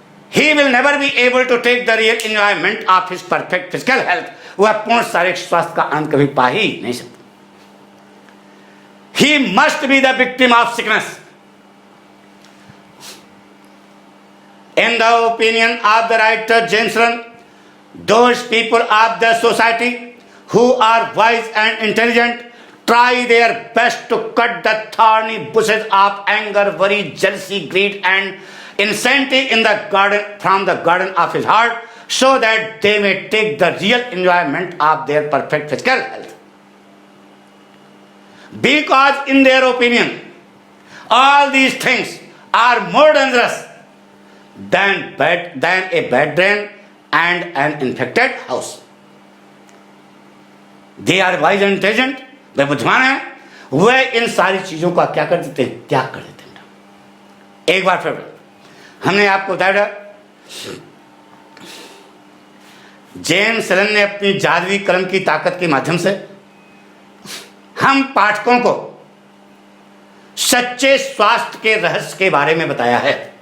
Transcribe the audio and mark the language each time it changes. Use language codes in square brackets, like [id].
[en] He will never be able to take the real enjoyment of his perfect physical health. [hi] वह पूर्ण शारीरिक स्वास्थ्य का आनंद कभी पा ही नहीं सकता. [en] He must be the victim of sickness. In the opinion of the writer James Run, those people of the society who are wise and intelligent try their best to cut the thorny bushes of anger, worry, jealousy, greed, and insanity in the garden from the garden of his heart, so that they may take the real enjoyment of their perfect physical health. Because in their opinion, all these things are more dangerous than a bad drain and an infected house. They are wise and intelligent. [hi] वे बुद्धिमान हैं. वे इन सारी चीजों का क्या कर देते हैं? त्याग कर देते हैं. एक बार फिर हमने आपको बताया, जेम्स लन ने अपनी जादुई कलम की ताकत के माध्यम से हम पाठकों को सच्चे स्वास्थ्य के रहस्य के बारे में बताया है.